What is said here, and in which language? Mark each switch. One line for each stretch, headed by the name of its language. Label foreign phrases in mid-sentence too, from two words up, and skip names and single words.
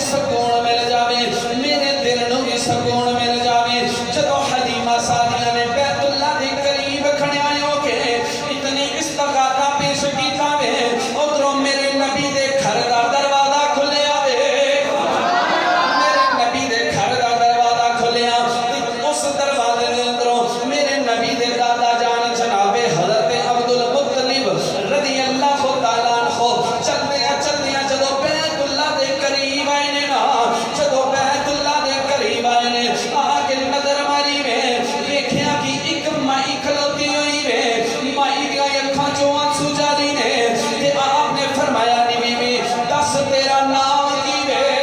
Punjabi: سکون مل جاوے میرے دل نوں بھی سکون مل جاوے جدوں حلیمہ سعدیہ نے بیت اللہ دے قریب کھڑیا ہوکے اتنی استغاثہ پیش کیتا وے ادھروں میرے نبی دے گھر دا دروازہ کھلیا وے میرے نبی دے گھر دا دروازہ کھلیا اس دروازے دے اندروں میرے نبی دے دادا جان جنابے حضرت عبد المطلب
Arabic: رضي الله تعالى عنه
Punjabi: چلدے جدوں بیت اللہ دے قریب آئے نے نا جدوں بیت اللہ دے قریب آئے نے آکے نظر ماری وے دیکھیا کہ ایک مائی کھلوتی ہوئی وے مائی دی اکھاں چوں آنسو جاری نے تے آپنے فرمایا نی بیبی دس تیرا نام کی وے